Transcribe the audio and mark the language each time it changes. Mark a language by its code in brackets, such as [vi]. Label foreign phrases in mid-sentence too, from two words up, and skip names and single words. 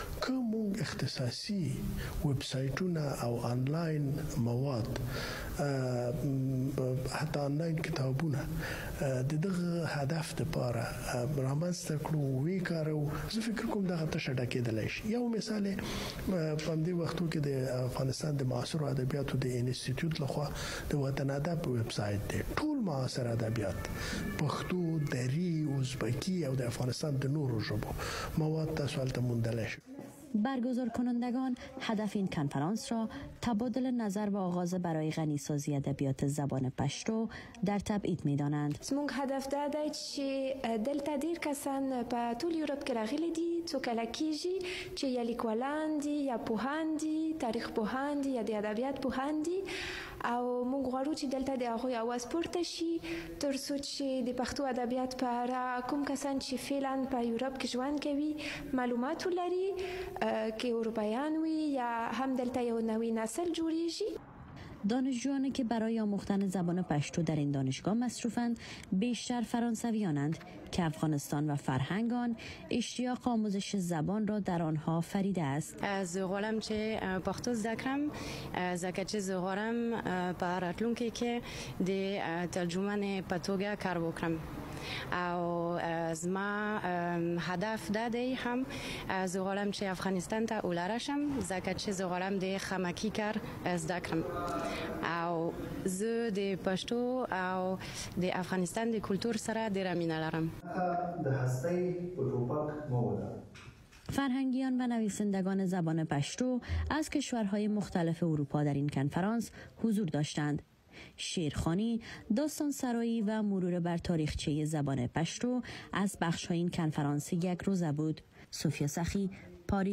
[ps] که موږ اختصاصي ویب سایټونه او آنلاین مواد حتی آنلاین کتابونه د دغه هدف لپاره رامنځته کړو وی کارو، زه فکر کوم دغه تشه ډکېدلی شي. یو مثال په همدې وختو کې د افغانستان د معاصرو ادبیاتو د انسټیټیوټ لخوا د وطن ادب ویب سایټ دی. ټول معاصر ادبیات پښتو، دری، ازبکی او د افغانستان د نورو ژبو مواد تاسو هلته موندلی شي. [fa] برگزار کنندگان هدف این کنفرانس را تبادل نظر و آغاز برای غنیسازی ادبیات زبان پشتو در تبعید می‌دانند. [ps] زموږ هدف دا دی چې دلته ډیر کسان په ټول یورپ کې راغلي دي، څو کله کېږي چې یا لیکوالان دي یا پوهان دي، تاریخ پوهان دي یا د ادبیات پوهان دي، او موږ غواړو چې دلته د هغوی اواز پورته شي تر څو چې د پښتو ادبیات په اړه کوم کسان چې فعلا په یورپ کې ژوند کوي معلومات ولري، که اروپایان وي یا هم دلته یو نوی نسل جوړیږي. [fa] دانشجویانی که برای آموختن زبان پشتو در این دانشگاه مصروفند بیشتر فرانسویانند که افغانستان و فرهنگ آن اشتیاق آموزش زبان را در آنها فریده است. [ps] زه غواړم چې پښتو زده کړم ځکه چې زه غواړم په راتلونکي کې د ترجمان په توګه کار وکړم او زما هدف دا دی هم زه غواړم چې افغانستان ته ولاړ شم ځکه چې زه غواړم د خمکي کار زده کړم او زه د پښتو او د افغانستان د کلتور سره ډېره مینه لرم. د هستۍ په ټوپک مه ودروئ. [fa] فرهنگیان و نویسندگان زبان پشتو از کشورهای مختلف اروپا در این کنفرانس حضور داشتند. شیرخوانی، داستان سرایی و مرور بر تاریخچه زبان پشتو از بخش‌های این کنفرانس یک روزه بود. سوفیا سخی، پاریس.